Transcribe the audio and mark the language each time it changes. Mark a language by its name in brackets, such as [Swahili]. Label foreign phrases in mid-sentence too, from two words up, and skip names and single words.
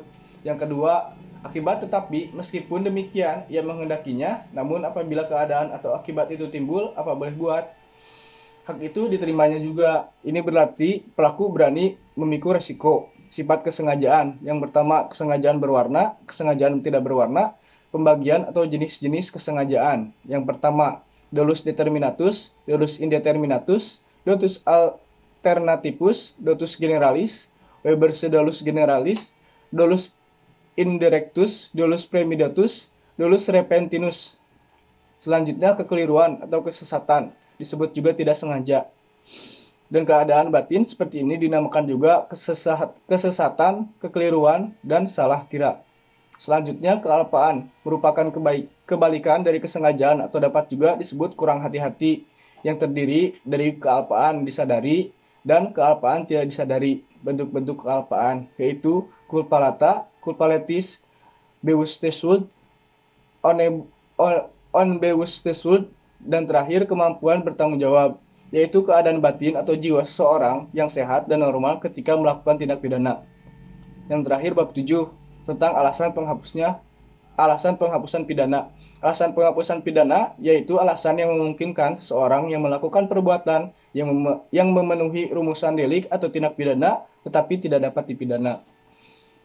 [Indonesian] Yang kedua, akibat tetapi meskipun demikian ia menghendakinya, namun apabila keadaan atau akibat itu timbul, apa boleh buat? Hak itu diterimanya juga. Ini berarti pelaku berani memikul resiko. Sifat kesengajaan. Yang pertama, kesengajaan berwarna, kesengajaan tidak berwarna, pembagian atau jenis-jenis kesengajaan. Yang pertama, [Latin] dolus determinatus, dolus indeterminatus, dolus alternativus, dolus generalis, Weber's dolus generalis, dolus indirectus, dolus premeditatus, dolus repentinus. [Indonesian] Selanjutnya, kekeliruan atau kesesatan, disebut juga tidak sengaja. Dan keadaan batin seperti ini dinamakan juga kesesatan, kekeliruan, dan salah kira. Selanjutnya, kealpaan merupakan kebalikan dari kesengajaan atau dapat juga disebut kurang hati-hati yang terdiri dari kealpaan disadari dan kealpaan tidak disadari. Bentuk-bentuk kealpaan yaitu [Latin] culpata, culpaletis, [Dutch] bewusstesschuld, onbewusstesschuld, [Indonesian] dan terakhir kemampuan bertanggung jawab, yaitu keadaan batin atau jiwa seseorang yang sehat dan normal ketika melakukan tindak pidana. Yang terakhir bab 7 tentang alasan penghapusan pidana. Alasan penghapusan pidana yaitu alasan yang memungkinkan seseorang yang melakukan perbuatan yang memenuhi rumusan delik atau tindak pidana tetapi tidak dapat dipidana.